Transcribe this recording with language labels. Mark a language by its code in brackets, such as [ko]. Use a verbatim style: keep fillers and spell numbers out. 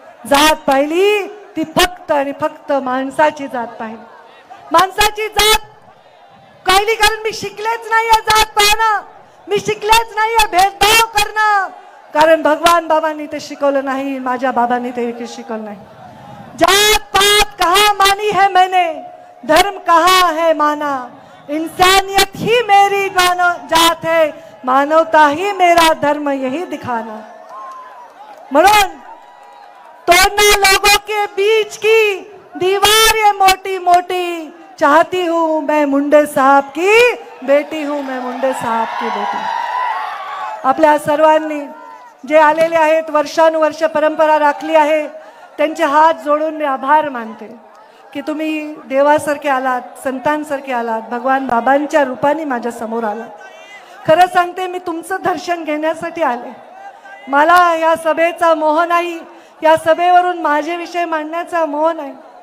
[mr] जात पाहिली ती फक्त आणि फक्त माणसाची जात पाहिली. माणसाची जात पाहिली कारण मी शिकलेच नाही आहे जात पाहणं, मी शिकलेच नाही आहे भेदभाव करणं, कारण भगवान बाबांनी ते शिकवलं नाही, माझ्या बाबांनी ते हे शिकवलं नाही. [hi] जात पात कहा मानी है मैंने, धर्म कहा है माना, इंसानियत ही मेरी मानव जात है, मानवता ही मेरा धर्म, यही दिखाना. म्हणून तोड़ना लोगों के बीच की दीवार ये मोटी मोटी, चाहती हूँ मैं मुंडे साहब की बेटी हूँ, मैं मुंडे साहब की बेटी. [mr] आपल्या सर्वांनी जे आलेले आहेत, वर्षानुवर्ष परंपरा राखली आहे, त्यांचे हात जोडून मी आभार मानते की तुम्ही देवासारखे आलात, संतांसारखे आलात, भगवान बाबांच्या रूपाने माझ्या समोर आलात. खरं सांगते, मी तुमचं दर्शन घेण्यासाठी आले. मला या सभेचा मोह नाही, या सभेवरून माझे विषय मांडण्याचा मोह नाही.